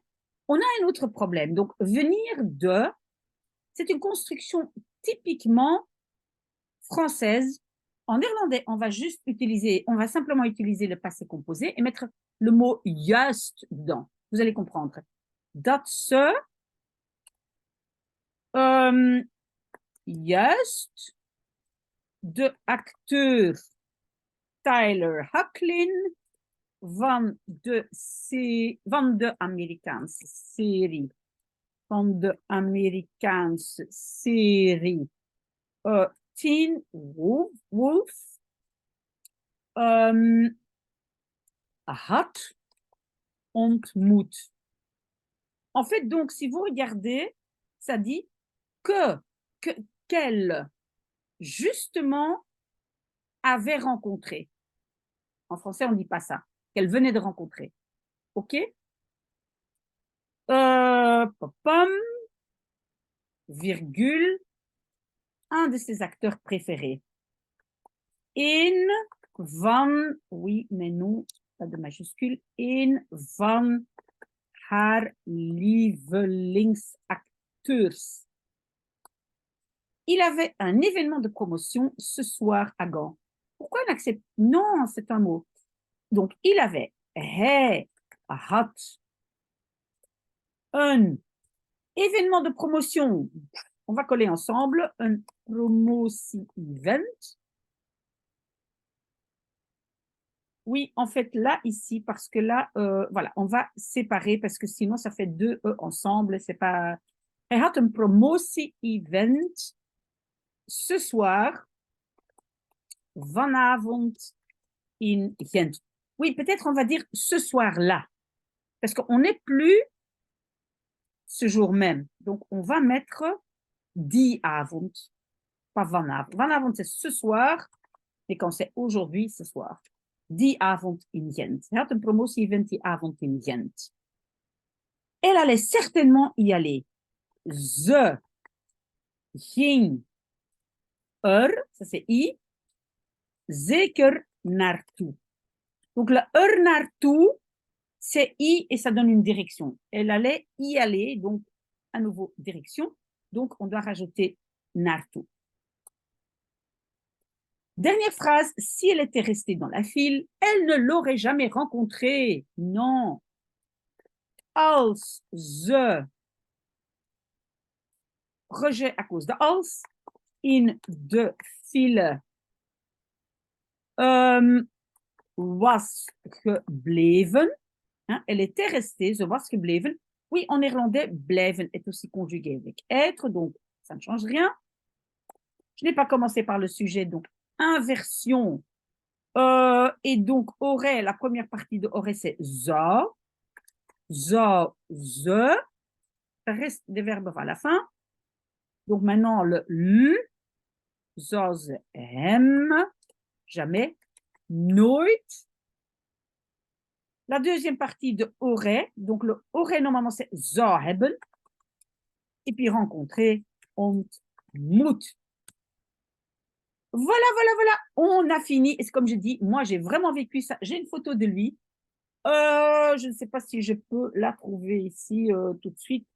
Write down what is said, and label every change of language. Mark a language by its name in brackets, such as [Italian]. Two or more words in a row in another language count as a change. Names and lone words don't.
[French] On a un autre problème. Donc, venir de, c'est une construction typiquement française. En néerlandais, on va simplement utiliser le passé composé et mettre le mot juist dedans. Vous allez comprendre. [Dutch] Dat ze juist de acteur Tyler Hoechlin van de Amerikaanse serie Teen Wolf had ontmoet. [French] En fait, donc, si vous regardez, ça dit qu'elle, justement, avait rencontré. En français, on ne dit pas ça. Qu'elle venait de rencontrer. OK? Virgule, un de ses acteurs préférés. [Dutch] Een van, [French] oui, mais non, pas de majuscule, [Dutch] een van haar lievelingsacteurs. [French] Il avait un événement de promotion ce soir à Gand. Pourquoi on accepte? Non, c'est un mot. Donc, il avait, [Dutch] hij had [French] un événement de promotion. On va coller ensemble, un promotie-event. Oui, en fait, là, ici, parce que là, voilà, on va séparer parce que sinon, ça fait deux E ensemble. C'est pas. Hij had een promotie-event ce soir, vanavond in Gent. Oui, peut-être on va dire ce soir-là, parce qu'on n'est plus ce jour même. Donc, on va mettre [Dutch] die avond, [French] pas vanavond. Vanavond, c'est ce soir, et quand c'est aujourd'hui, ce soir. [Dutch] Die avond in Gent. Hij had een promotie-event die avond in Gent. [French] Elle allait certainement y aller. [Dutch] Ze ging [French] ça c'est I, [Dutch] zeker naartoe. [French] Donc le naartoe, c'est I et ça donne une direction. Elle allait y aller, donc à nouveau direction. Donc on doit rajouter naartoe. Dernière phrase, si elle était restée dans la file, elle ne l'aurait jamais rencontré. Non. [Dutch] Als ze, [French] rejet à cause de als, [Dutch] in de file was gebleven. [French] Hein, elle était restée, [Dutch] ze was gebleven. [French] Oui, en néerlandais, blijven est aussi conjugué avec être, donc ça ne change rien. Je n'ai pas commencé par le sujet, donc inversion. Et donc, aurait, la première partie de aurait, c'est zou. [Dutch] Zou, ze. [French] Ça reste des verbes à la fin. Donc maintenant, le l. [Dutch] Zou ze hem. [French] Jamais. Nooit. La deuxième partie de aurait. Donc le aurait, normalement, c'est [Dutch] zou hebben. [French] Et puis rencontrer, ontmoet. Voilà, voilà, voilà, on a fini. Et c'est comme je dis, moi, j'ai vraiment vécu ça. J'ai une photo de lui. Je ne sais pas si je peux la trouver ici tout de suite.